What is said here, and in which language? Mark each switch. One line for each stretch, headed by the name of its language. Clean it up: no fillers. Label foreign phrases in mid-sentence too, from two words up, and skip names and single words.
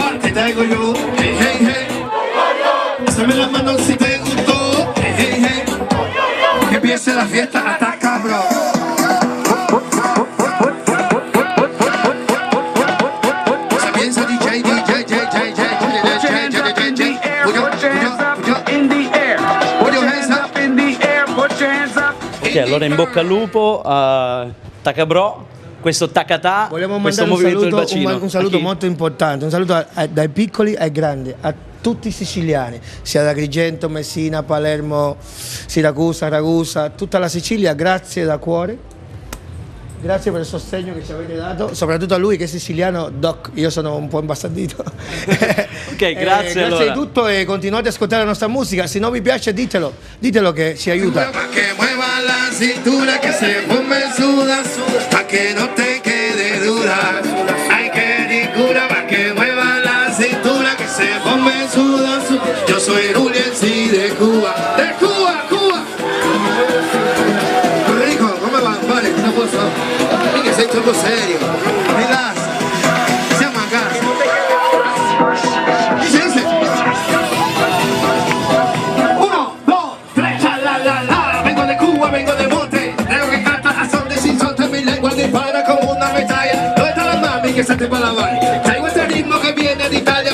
Spanish: te traigo yo. Hey, hey, hey. Pásame la mano si te gustó. Hey, hey, hey. Que empiece la fiesta, ataca, bro. Se piensa DJ, DJ, DJ, DJ, DJ.
Italian: Ok, allora in bocca al lupo a Takabro, questo Takata, Vogliamo questo mandare un movimento del saluto, bacino. un saluto A chi? molto importante, un saluto dai piccoli ai grandi, a tutti i siciliani, sia da Agrigento, Messina, Palermo, Siracusa, Ragusa, tutta la Sicilia, grazie da cuore. Grazie per il sostegno che ci avete dato, soprattutto a lui che è siciliano, Doc, io sono un po' imbastardito. Ok, grazie allora. Grazie di tutto e continuate a ascoltare la nostra musica, se non vi piace ditelo che ci aiuta.
Spanish: Que mueva la cintura, que se ponga suda, pa' que no te quede dura. Ay, que ninguna, pa' que mueva la cintura, que se ponga suda. Yo soy Julián, sí, de Cuba. ¡De Cuba, Cuba!
Italian: Federico, come va? Vale, una cosa. Mica sei troppo serio. Relax. Siamo a casa.
Spanish: Dice. 1, 2, 3, la la la. Vengo de Cuba, vengo de monte. Leo que canta a son de sin son, mi lengua dispara como una metralla. ¿Dónde está la mami que se te para la vaina? Traigo este ritmo que viene de Italia.